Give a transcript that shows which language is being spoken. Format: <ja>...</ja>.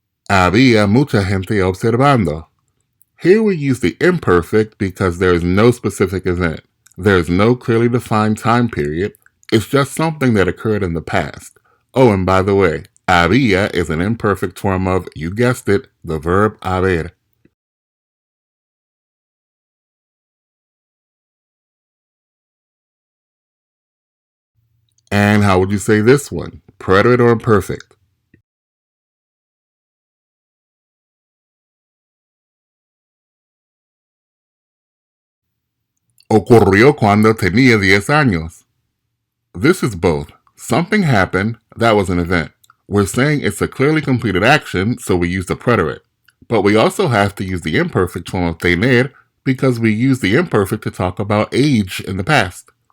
<es>Había mucha gente observando.</es> <en>Here we use the imperfect because there is no specific event. There is no clearly defined time period. It's just something that occurred in the past. Oh, and by the way, había is an imperfect form of, you guessed it, the verb haber. And how would you say this one? Preterite or imperfect?</en> <es>Ocurrió cuando tenía 10 años.</es> <en>This is both. Something happened, that was an event. We're saying it's a clearly completed action, so we use the preterite. But we also have to use the imperfect form of tener because we use the imperfect to talk about age in the past.</en>